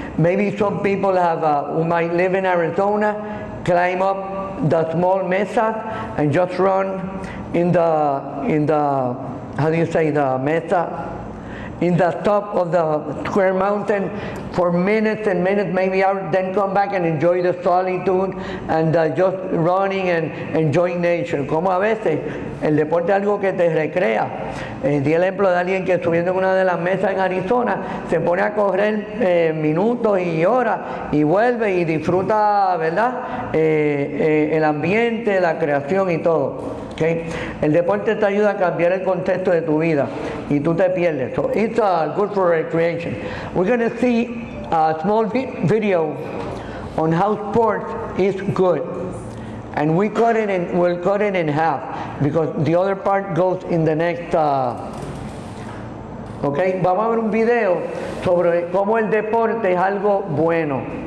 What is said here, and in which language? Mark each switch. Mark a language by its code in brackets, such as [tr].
[en] Maybe some people who might live in Arizona, climb up the small mesa and just run in the how do you say, the mesa, in the top of the square mountain for minutes and minutes, maybe hours, then come back and enjoy the solitude and just running and enjoying nature. [es] Como a veces el deporte es algo que te recrea. Di el ejemplo de alguien que subiendo en una de las mesas en Arizona se pone a correr minutos y horas y vuelve y disfruta, ¿verdad? El ambiente, la creación y todo. Okay. El deporte te ayuda a cambiar el contexto de tu vida y tú te pierdes. [en] So it's good for recreation. We're going to see a small video on how sports is good, and we'll cut it in half because the other part goes in the next. Okay. [es] Vamos a ver un video sobre cómo el deporte es algo bueno.